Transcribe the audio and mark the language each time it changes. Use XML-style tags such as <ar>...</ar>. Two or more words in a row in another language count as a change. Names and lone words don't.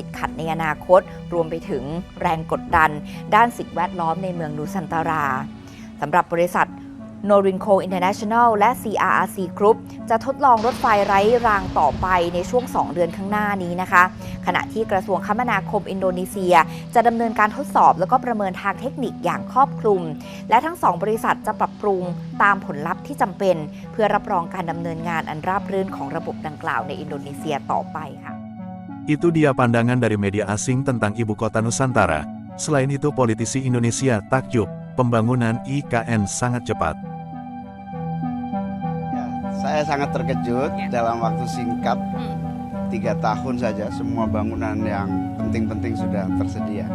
<th>ขัดในอนาคตรวมไปถึงแรงกดดันด้านสิ่งแวดล้อมในเมืองนูซันตาราสำหรับบริษัท Norinco International และ CRRC Group จะทดลองรถไฟไร้รางต่อไปในช่วง2 เดือนข้างหน้านี้นะคะขณะที่กระทรวงคมนาคมอินโดนีเซียจะดำเนินการทดสอบแล้วก็ประเมินทางเทคนิคอย่างครอบคลุมและทั้ง2บริษัทจะปรับปรุงตามผลลัพธ์ที่จำเป็นเพื่อรับรองการดำเนินงานอันราบรื่นของระบบดังกล่าวในอินโดนีเซียต่อไปค่ะ</th> <id>Itu dia pandangan dari media asing tentang ibu kota Nusantara. Selain itu politisi Indonesia takjub pembangunan IKN sangat cepat. Ya, saya sangat terkejut dalam waktu singkat 3 tahun saja semua bangunan yang penting-penting sudah tersedia.</id>